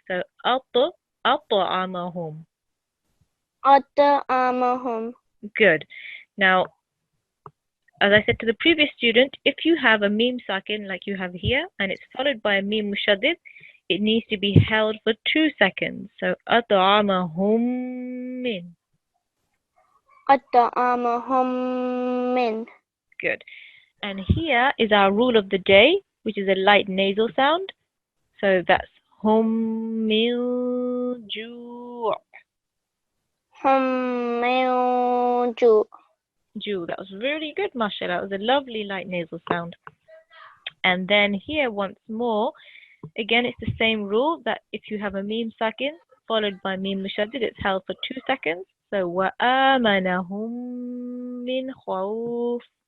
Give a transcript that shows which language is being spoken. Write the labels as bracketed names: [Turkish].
[Arabic] So أطعمهم. أطعمهم. [English] Good. Now, as I said to the previous student, if you have a mim sakin like you have here, and it's followed by a mim mushaddid, it needs to be held for 2 seconds. [Arabic] So أطعمهم من. أطعمهم من. [English] Good. And here is our rule of the day, which is a light nasal sound. So that's hum mil ju. [Arabic] هم من جوع. Ju. [English] That was really good, mashallah. It was a lovely light nasal sound. And then here once more, again it's the same rule that if you have a mim sakin followed by mim mushaddid, it's held for 2 seconds. [Arabic] So وَآمَنَهُم مِّنْ خَوْفٍ.